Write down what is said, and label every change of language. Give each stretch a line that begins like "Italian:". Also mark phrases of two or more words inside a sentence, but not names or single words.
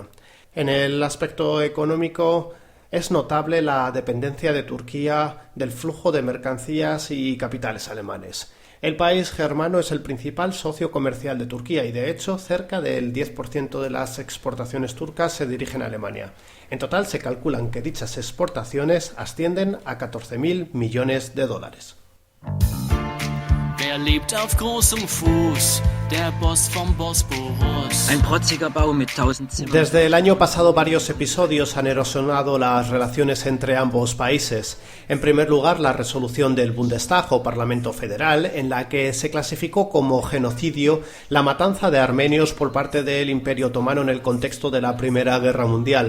Spanish: En el aspecto económico, es notable la dependencia de Turquía del flujo de mercancías y capitales alemanes. El país germano es el principal socio comercial de Turquía y, de hecho, cerca del 10% de las exportaciones turcas se dirigen a Alemania. En total se calculan que dichas exportaciones ascienden a 14.000 millones de dólares.
German: Wer lebt auf großem Fuß? Der Boss vom Bosporus. Ein protziger Bau mit 1000 Zimmern.
Spanish: Desde el año pasado varios episodios han erosionado las relaciones entre ambos países. En primer lugar, la resolución del Bundestag o Parlamento Federal, en la que se clasificó como genocidio la matanza de armenios por parte del Imperio Otomano en el contexto de la Primera Guerra Mundial.